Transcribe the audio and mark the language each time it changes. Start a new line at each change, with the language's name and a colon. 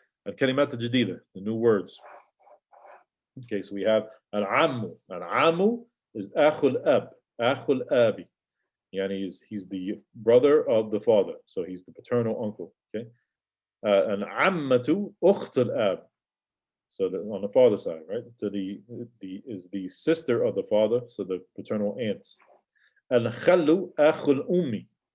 Arabic: الكلمات الجديدة,
English: the new words. Okay, so we have العم.
Arabic: العم is أخو الأب. أخو الأبي.
English: Yani he's the brother of the father, so he's the paternal uncle.
Arabic: Okay. العمة أخت الأب.
English: So on the father side, right? So the is the sister of the father, so the paternal aunts.
Arabic: الخل أخو الأم.